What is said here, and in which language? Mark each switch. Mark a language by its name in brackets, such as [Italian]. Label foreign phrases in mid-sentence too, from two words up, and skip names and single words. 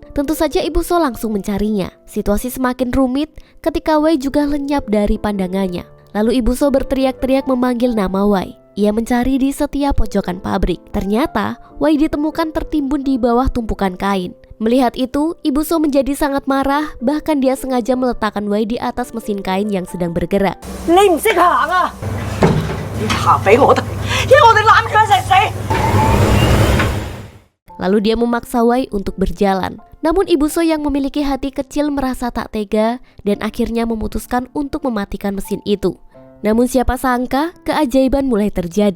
[Indonesian] Tentu saja Ibu So langsung mencarinya. Situasi semakin rumit ketika Wai juga lenyap dari pandangannya. Lalu Ibu So berteriak-teriak memanggil nama Wai. Ia mencari di setiap pojokan pabrik. Ternyata, Wai ditemukan tertimbun di bawah tumpukan kain. Melihat itu, Ibu So menjadi sangat marah, bahkan dia sengaja meletakkan Wai di atas mesin kain yang sedang bergerak. [Cantonese] 你唔識行啊！你行俾我哋，因為我哋攬住一齊死。 [Indonesian] Lalu dia memaksa Wai untuk berjalan. Namun Ibu So yang memiliki hati kecil merasa tak tega dan akhirnya memutuskan untuk mematikan mesin itu. Namun siapa sangka keajaiban mulai terjadi.